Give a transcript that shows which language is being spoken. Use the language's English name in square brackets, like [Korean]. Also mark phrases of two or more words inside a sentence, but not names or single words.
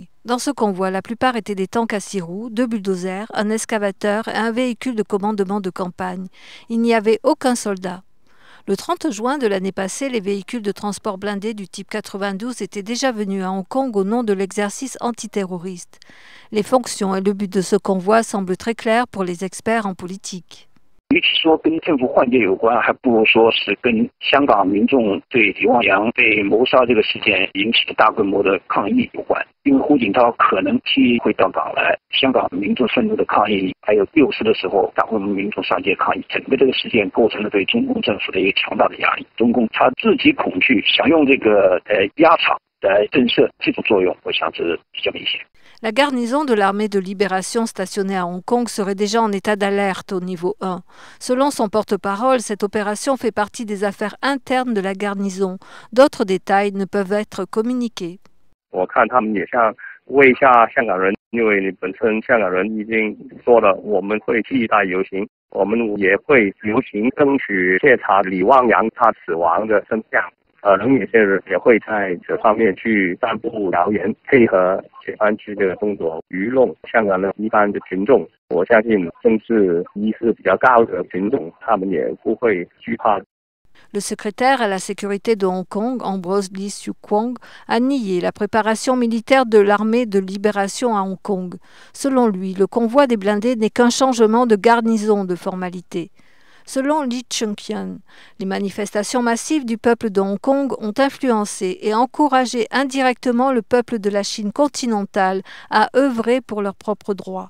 [French] Dans ce convoi, la plupart étaient des tanks à 6 roues, 2 bulldozers, un excavateur et un véhicule de commandement de campagne. Il n'y avait aucun soldat. Le 30 juin de l'année passée, les véhicules de transport blindés du type 92 étaient déjà venus à Hong Kong au nom de l'exercice antiterroriste. Les fonctions et le but de ce convoi semblent très clairs pour les experts en politique. [Chinese] 与其说跟政府换届有关，还不如说是跟香港民众对李旺阳被谋杀这个事件引起的大规模的抗议有关。因为胡锦涛可能期会到港来，香港民众愤怒的抗议，还有六四的时候大规模民众上街抗议，整个这个事件构成了对中共政府的一个强大的压力。中共他自己恐惧，想用这个压场来震慑，这种作用，我想是比较明显。 [French] La garnison de l'armée de libération stationnée à Hong Kong serait déjà en état d'alerte au niveau 1. Selon son porte-parole, cette opération fait partie des affaires internes de la garnison. D'autres détails ne peuvent être communiqués. [Chinese] 我看他们也像为下香港人，因为本身香港人已经说了，我们会替代游行，我们也会游行争取彻查李旺阳他死亡的真相。可能有些人也会在这方面去散布谣言，配合解放区的动作，愚弄香港的一般的群众。我相信政治意识比较高的群众，他们也不会惧怕。 [French] Le secrétaire à la sécurité de Hong Kong, Ambrose Lee Siu Kwong, a nié la préparation militaire de l'armée de libération à Hong Kong. Selon lui, le convoi des blindés n'est qu'un changement de garnison de formalité. Selon Lee Chung-kyun, les manifestations massives du peuple de Hong Kong ont influencé et encouragé indirectement le peuple de la Chine continentale à œuvrer pour leurs propres droits.